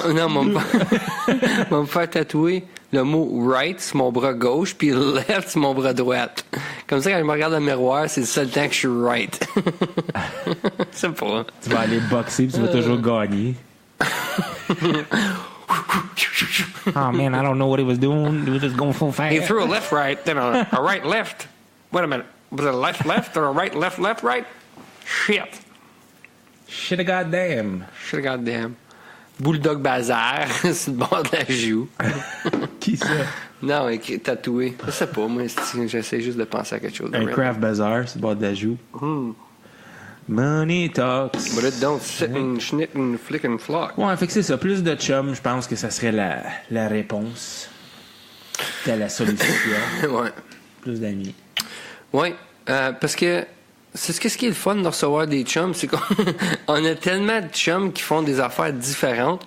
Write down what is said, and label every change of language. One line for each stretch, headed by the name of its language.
French: Non, va me faire tatouer le mot right sur mon bras gauche, puis left sur mon bras droit. Comme ça, quand je me regarde dans le miroir, c'est le seul temps que je suis right. C'est pas. Tu vas aller boxer, puis tu vas toujours gagner.
English: Oh man, I don't know what he was doing. He was just going full fast. He threw a left right, then a right left. Wait a minute. Was it a left or a right right? Shit. Shit goddamn.
French: Bulldog Bazar, c'est le bord de la joue. Qui ça? Non, écrit tatoué. Je sais pas, moi, j'essaie juste de penser à quelque chose. Un craft bazaar, c'est le bord de la joue.
English: Money talks. But it don't sit and schnit and flick and flock.
French: Ouais, fait que c'est ça. Plus de chum, je pense que ça serait la réponse à la solution. Ouais. Plus d'amis. Ouais, parce que c'est ce qui est le fun de recevoir des chums, c'est qu'on on a tellement de chums qui font des affaires différentes.